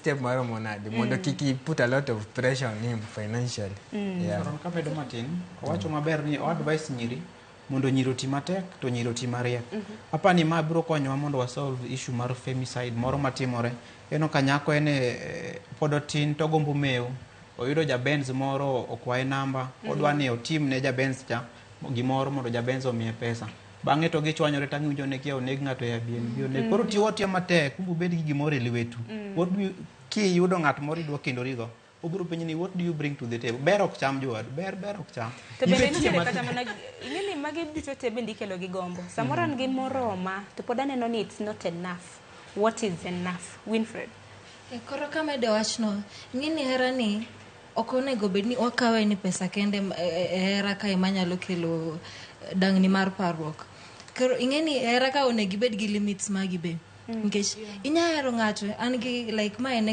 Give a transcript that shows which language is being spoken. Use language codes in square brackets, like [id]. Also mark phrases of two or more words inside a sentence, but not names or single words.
[en] step [luo] maromo nade mondo kiki [en] put a lot of pressure on him financially. [luo] Ron ka bedo matin, owacho maber ni o advice nyiri mondo nyiri oti matek to nyiri oti mariek. Apani ma biro konyowa mondo wa solve issue mar femicide moro matimore. Eno ka nyako ene pod otin to gombo mewo. Oyudo jabenz moro okwaye namba, odwa ni otim ne jabenz cha gimoro mondo jabenz omiye pesa. Bang'e to gichwanyore tangi winjo ne kia oneg ng'ato e Airbnb. Koro tiyo matek, kumbu bed gi gimoro e lwetu. [en] What do you [luo] ki yudo ng'at moro idwa kendorigo? Obiro penjo ni [en] what do you bring to the table? [luo] Ber ok cham jowadu, ber ok cham. To bende nitiere kata mana ing'eni magi duto te bende ikelo gi gombo. Samoro an gi moroma to pod aneno ni [en] it's not enough. What is enough? Winfred. [luo] Koro kamedo wachno, ing'eni hera ni ok onego bed ni wakawe ni pesa kende hera ka manyalo kelo dang'ni mar parruok. Koro ing'eni hera ka onego bed gi limits magi be. Nikech inya hero ng'ato an gi like ma